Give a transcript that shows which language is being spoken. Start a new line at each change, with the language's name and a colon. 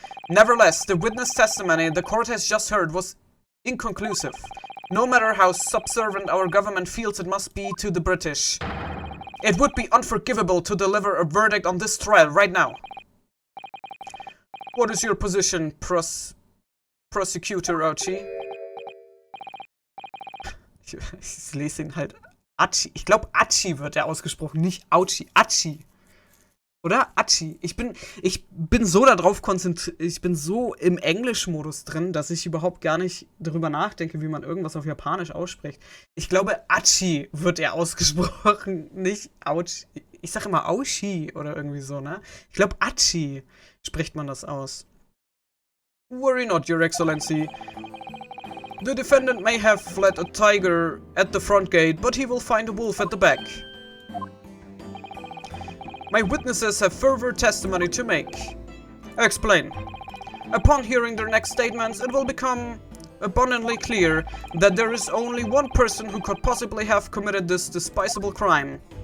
English: Nevertheless, the witness testimony the court has just heard was inconclusive, no matter how subservient our government feels it must be to the British. It would be unforgivable to deliver a verdict on this trial right now. What is your position, Prosecutor Archie?
German: Ich lese ihn halt Archie. Ich glaube, Archie wird er ausgesprochen, nicht Auchi. Archie. Oder? Archie. Ich bin so darauf konzentriert, ich bin so im Englischmodus drin, dass ich überhaupt gar nicht darüber nachdenke, wie man irgendwas auf Japanisch ausspricht. Ich glaube, Archie wird er ausgesprochen, nicht Auchi. Ich sage immer Auchi oder irgendwie so, ne? Ich glaube, Archie spricht man das aus.
English: Worry not, Your Excellency. The defendant may have fled a tiger at the front gate, but he will find a wolf at the back. My witnesses have further testimony to make. Explain. Upon hearing their next statements, it will become abundantly clear that there is only one person who could possibly have committed this despicable crime.